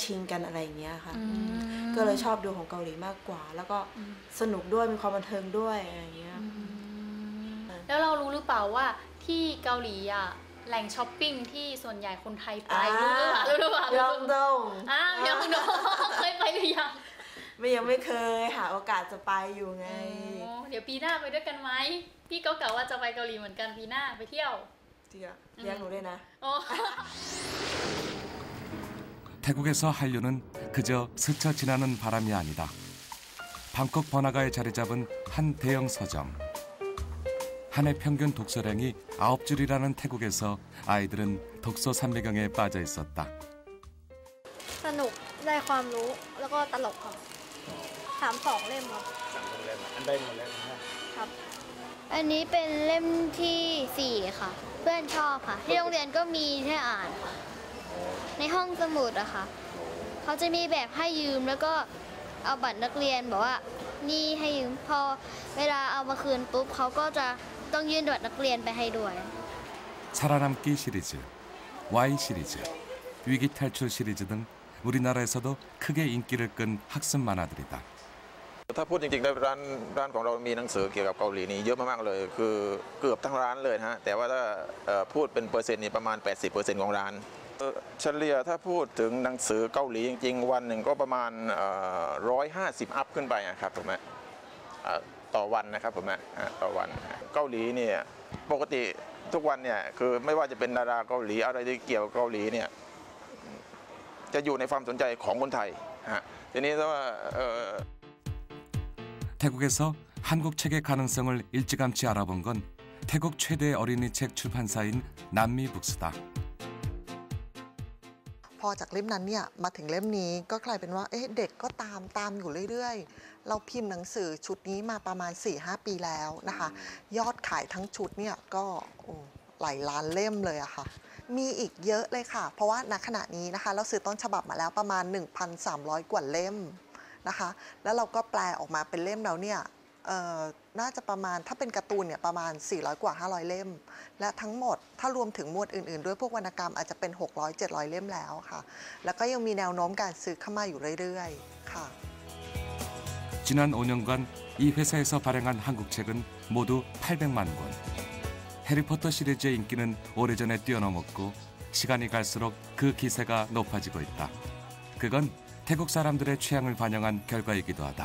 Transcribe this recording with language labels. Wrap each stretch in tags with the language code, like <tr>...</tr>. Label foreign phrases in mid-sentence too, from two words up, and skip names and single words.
<th>ชิงกันอะไรอย่างเงี้ยค่ะก็เลยชอบดูของเกาหลีมากกว่าแล้วก็สนุกด้วยมีความบันเทิงด้วยอะไรอย่างเงี้ยแล้วเรารู้หรือเปล่าว่าที่เกาหลีอ่ะแหล่งช้อปปิ้งที่ส่วนใหญ่คนไทยไปรู้หรือเปล่ายองดงยองดงเคยไปหรือยังยังไม่เคยหาโอกาสจะไปอยู่ไงเดี๋ยวปีหน้าไปด้วยกันไหมพี่ก็กะว่าจะไปเกาหลีเหมือนกันปีหน้าไปเที่ยวเลี้ยงหนูด้วยนะ</th> <ko>태국에서 한류는 그저 스쳐 지나는 바람이 아니다. 방콕 번화가에 자리 잡은 한 대형 서점. 한 해 평균 독서량이 9줄이라는 태국에서 아이들은 독서 산매경에 빠져 있었다.</ko> <th>สนุกได้ความรู้แล้วก็ตลกครับ32 เล่มครับอันใดหมดแล้วครับอันนี้เป็นเล่มที่4ค่ะเพื่อนชอบค่ะที่โรงเรียนก็มีให้อ่านค่ะในห้องสมุดอะค่ะเขาจะมีแบบให้ยืมแล้วก็เอาบัตรนักเรียนบอกว่านี่ให้ยืมพอเวลาเอามาคืนปุ๊บเขาก็จะต้องยื่นบัตรนักเรียนไปให้ด้วย</th> <ko>살아남기 시리즈, Y 시리즈, 위기 탈출 시리즈 등 우리나라에서도 크게 인기를 끈 학습 만화들이다.</ko> <th>ถ้าพูดจริงๆแล้วร้านของเรามีหนังสือเกี่ยวกับเกาหลีนี่เยอะมากๆเลยคือเกือบทั้งร้านเลยนะฮะแต่ว่าถ้าพูดเป็นเปอร์เซ็นต์นี่ประมาณ 80% ของร้านเฉลี่ยถ้าพูดถึงหนังสือเกาหลีจริงๆวันหนึ่งก็ประมาณ150 อัพขึ้นไปครับผมต่อวันนะครับผมต่อวันเกาหลีเนี่ยปกติทุกวันเนี่ยคือไม่ว่าจะเป็นดาราเกาหลีอะไรที่เกี่ยวกับเกาหลีเนี่ยจะอยู่ในความสนใจของคนไทยทีนี้ถ้าว่า</th> <ko>태국에서 한국 책의 가능성을 일찌감치 알아본 건 태국 최대 어린이 책 출판사인 남미북스다.</ko> <th>พออจากเล่มนั้นเนี่ยมาถึงเล่มนี้ก็กลายเป็นว่าเด็กก็ตามอยู่เรื่อยๆเราพิมพ์หนังสือชุดนี้มาประมาณ 4-5 ปีแล้ว นะคะยอดขายทั้งชุดเนี่ยก็หลายล้านเล่มเลยอะค่ะมีอีกเยอะเลยค่ะเพราะว่าณขณะนี้นะคะเราซื้อต้นฉบับมาแล้วประมาณ 1,300 กว่าเล่มนะคะแล้วเราก็แปลออกมาเป็นเล่มแล้วเนี่ยน่าจะประมาณถ้าเป็นการ์ตูนเนี่ยประมาณ400 กว่า 500 เล่มและทั้งหมดถ้ารวมถึงหมวดอื่นๆด้วยพวกวรรณกรรมอาจจะเป็น600-700 เล่มแล้วค่ะแล้วก็ยังมีแนวโน้มการซื้อเข้ามาอยู่เรื่อยๆค่ะ</th> <ko>지난 5년간 이 회사에서 발행한 한국 책은 모두 800만 권. 해리포터 시리즈의 인기는 오래전에 뛰어넘었고 시간이 갈수록 그 기세가 높아지고 있다. 그건 태국 사람들의 취향을 반영한 결과이기도 하다.</ko>